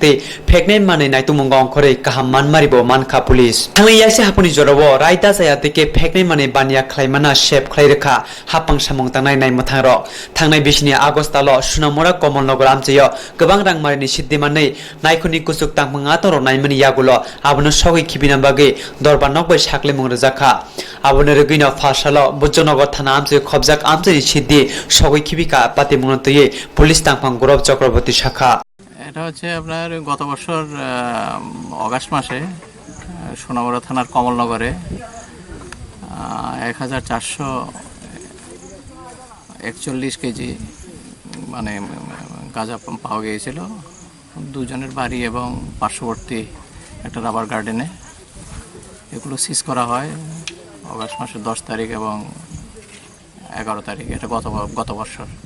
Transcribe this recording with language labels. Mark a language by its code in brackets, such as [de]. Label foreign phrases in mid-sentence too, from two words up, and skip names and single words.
[trp] te pekni mane naitu mungo angkore kaham manmaribo mankha police thangi yase hapuni jorobo raita Sayatike pekni mane bania khlaimana shep khlaireka hapang samong tangnai nai mathangro thangnai bisini agostalo sunamura komolnogor amcheyo gobang rangmarini siddhi manei naikuni kusuk tangmanga toro naimani yagulo abono sogoi khibina bage dorban nokbai sakle mung rjakha abono regino phasalo bujjonogor thana amche khobjak amcheni siddhi sogoi khibika pati munotye police tangpang gorob চক্রবর্তী শাখা [bn] এটা হচ্ছে আপনার গত বছর অগাস্ট মাসে সোনামুড়া থানার কমলনগরে 1441 কেজি মানে গাঁজা পাওয়া গিয়েছিল দুজনের বাড়ি এবং পার্শ্ববর্তী একটা রাবার গার্ডেনে এগুলো সিজ করা হয় অগাস্ট মাসের 10 তারিখ এবং 11 তারিখ এটা গত বছর